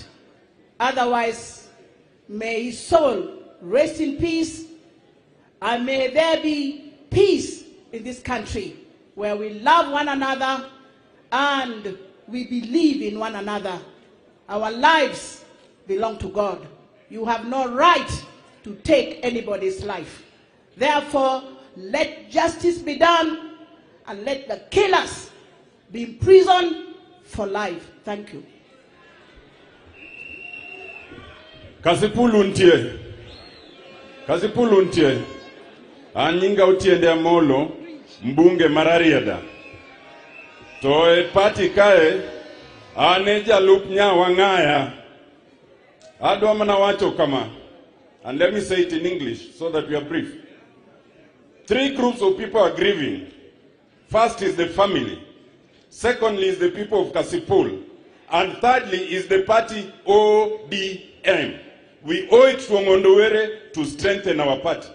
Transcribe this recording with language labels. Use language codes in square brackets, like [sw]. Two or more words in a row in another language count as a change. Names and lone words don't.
[en] Otherwise, may his soul rest in peace, and may there be peace in this country where we love one another and we believe in one another. Our lives belong to God. You have no right to take anybody's life. Therefore, let justice be done and let the killers be imprisoned for life. Thank you. [luo] Kasipul untie. Kasipul untie. Anyinga utiende amolo mbunge mararieda. To e party kae ane jalup Nyawang'aya. Adwa mana wacho kama. [en] And let me say it in English so that we are brief. 3 groups of people are grieving. First is the family. Secondly is the people of Kasipul. And thirdly is the party ODM. We owe it to Ong'ondo to strengthen our party.